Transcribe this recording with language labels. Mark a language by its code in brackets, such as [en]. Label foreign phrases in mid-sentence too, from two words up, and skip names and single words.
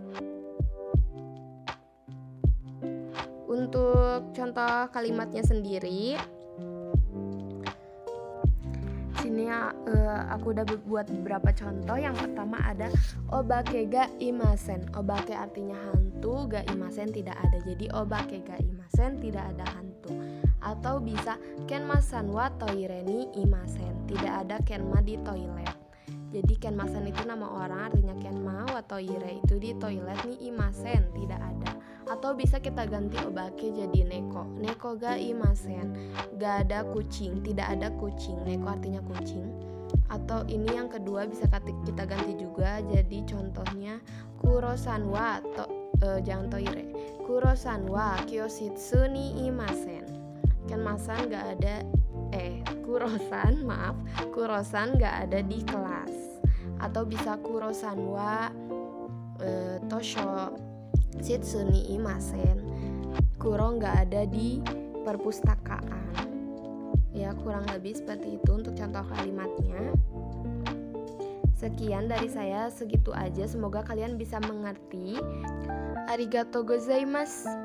[id] Untuk contoh kalimatnya sendiri, sini aku udah buat beberapa contoh. Yang pertama ada [ja] お化けがいません. [id] Obake artinya hantu, [ja] がいません [id] tidak ada. Jadi [ja] お化けがいません [id] tidak ada hantu. Atau bisa [ja] ケンマさんはトイレにいません. [id] Tidak ada kenma di toilet. Jadi kenma-san itu nama orang, artinya kenma, [ja] はトイレ [id] itu di toilet, [ja] にいません [id] tidak ada. Atau bisa kita ganti obake jadi neko. [ja] 猫がいません, [id] gak ada kucing, tidak ada kucing. Neko artinya kucing. Atau ini yang kedua bisa kita ganti juga, jadi contohnya [ja] クロさんは [id] jangan toire. [ja] クロさんは教室にいません. [id] Kurosan nggak ada di kelas. Atau bisa [ja] クロさんは図書室にいません. [id] Kuro nggak ada di perpustakaan. Ya, kurang lebih seperti itu untuk contoh kalimatnya. Sekian dari saya, segitu aja. Semoga kalian bisa mengerti. [ja] ありがとうございます.